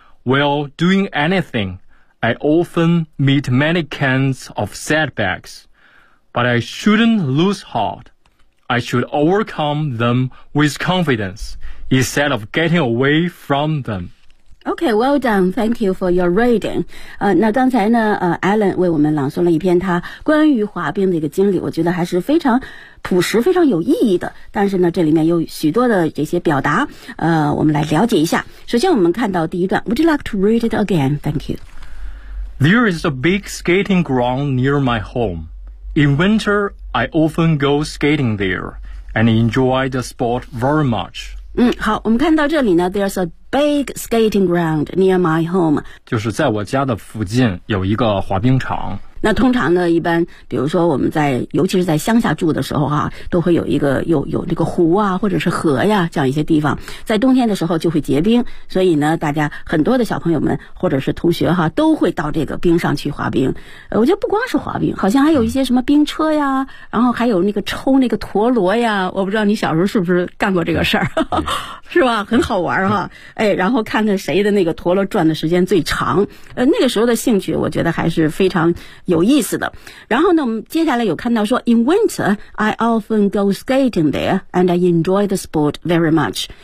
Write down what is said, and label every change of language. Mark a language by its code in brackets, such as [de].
[en] While doing anything, I often meet many kinds of setbacks. But I shouldn't lose heart. I should overcome them with confidence instead of getting away from them. Okay, well done. Thank you for your reading. [zh] 那刚才呢Alan 为我们朗诵了一篇他关于滑冰的一个经历，我觉得还是非常朴实非常有意义的，但是呢这里面有许多的这些表达，我们来了解一下。首先我们看到第一段， [en] Would you like to read it again? Thank you. There is a big skating ground near my home. In winter, I often go skating there and enjoy the sport very much. [zh] 好，我们看到这里呢 [en] There's a big skating ground near my home. [zh] 就是在我家的附近有一个滑冰场。那通常呢一般比如说我们在尤其是在乡下住的时候啊，都会有一个有这个湖啊或者是河呀这样一些地方，在冬天的时候就会结冰，所以呢大家很多的小朋友们或者是同学哈，都会到这个冰上去滑冰。我觉得不光是滑冰，好像还有一些什么冰车呀，然后还有那个抽那个陀螺呀，我不知道你小时候是不是干过这个事儿，是吧，很好玩哈。哎，然后看看谁的那个陀螺转的时间最长，那个时候的兴趣我觉得还是非常有意思的。然后呢我们接下来有看到说 [en] In winter, I often go skating there and I enjoy the sport very much.